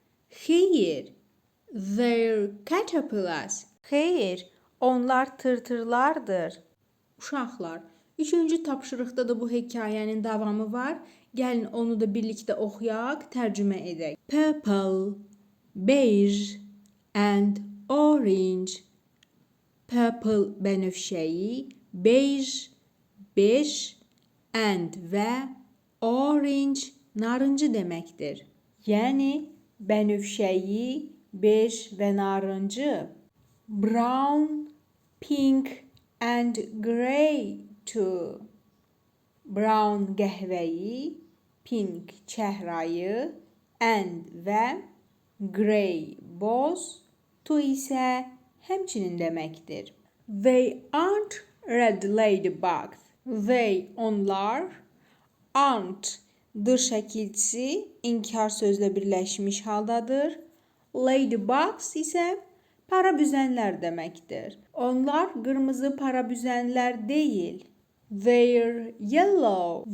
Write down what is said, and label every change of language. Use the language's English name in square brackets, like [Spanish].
[English] Xeyr, they're caterpillars. [Azerbaijani] Xeyr, onlar tırtırlardır. Uşaqlar, 3-cü tapşırıqda da bu hekayənin davamı var. Gəlin onu da birlikdə oxuyaq, tərcümə edək. [English] Purple, beige and orange. [Azerbaijani] Purple bənövşəyi, beige, bej and və orange narıncı deməkdir. Yəni bənövşəyi, bej və narıncı. [English] Brown, pink and grey too. [Azerbaijani] Brown qəhvəyi, pink çəhrayı, and və grey boz, to isə həmçinin deməkdir. [English] They aren't red ladybugs. [Azerbaijani] They, onlar, aren't, dır şəkilçisi inkar sözlə birləşmiş haldadır. Ladybugs isə parabüzənlər deməkdir. Onlar qırmızı parabüzənlər deyil. [English] They're yellow.